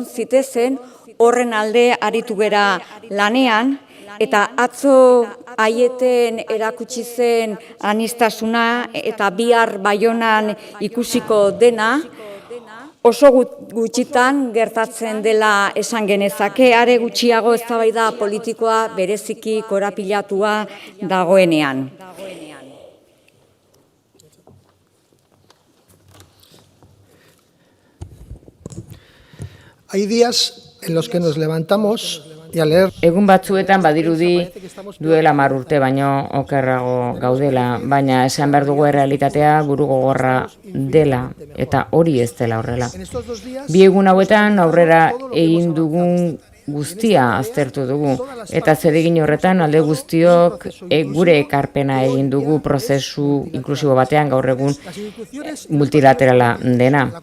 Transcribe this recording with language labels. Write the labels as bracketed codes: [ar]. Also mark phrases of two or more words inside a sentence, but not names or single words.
[eu] zitezen horren alde aritu gera lanean, eta atzo Aieten erakutsi zen aniztasuna eta bihar Baionan ikusiko dena, oso gutxitan gertatzen dela esan genezake, are gutxiago eztabaida politikoa bereziki korapilatua dagoenean. [es] Hay días en los que nos levantamos y al leer... [eu] Egun batzuetan badirudi duela 10 urte baino okerrago gaudela, baina esan behar dugu errealitatea buru gogorra dela, eta hori ez dela horrela. Bi egun hauetan aurrera egin dugun guztia aztertu dugu, eta zeregin horretan alde guztiok gure ekarpena egin dugu prozesu inklusibo batean gaur egun multilaterala dena.